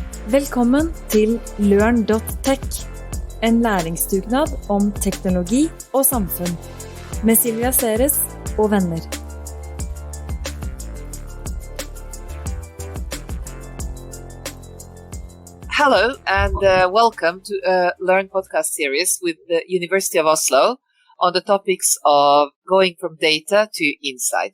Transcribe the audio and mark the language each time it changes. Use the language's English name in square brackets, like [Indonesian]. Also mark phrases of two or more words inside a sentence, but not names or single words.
[Norwegian] Velkommen til LØRN.tech, en læringsdugnad om teknologi og samfunn, med Silvia Ceres og venner. [English] Hello and welcome to a LØRN podcast series with the University of Oslo on the topics of going from data to insight.